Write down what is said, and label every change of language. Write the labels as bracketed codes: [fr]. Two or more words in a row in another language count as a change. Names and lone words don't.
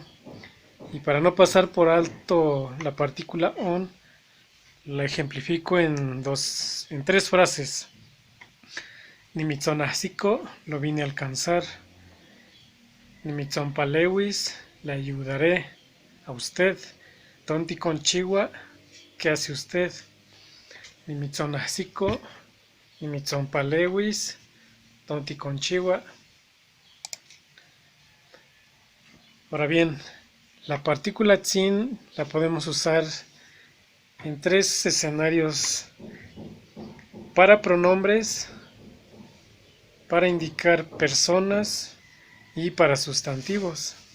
[es] Y para no pasar por alto la partícula on, la ejemplifico en tres frases. Nimitzonahsiko, lo vine a alcanzar. Nimitzonpalewis, le ayudaré a usted. [nah] Tonti conchigua, [es] ¿qué hace usted? [nah] Nimitzonahsiko, nimitzonpalewis, tonti conchigua. [es] Ahora bien, la partícula tsin la podemos usar en tres escenarios: para pronombres, para indicar personas y para sustantivos.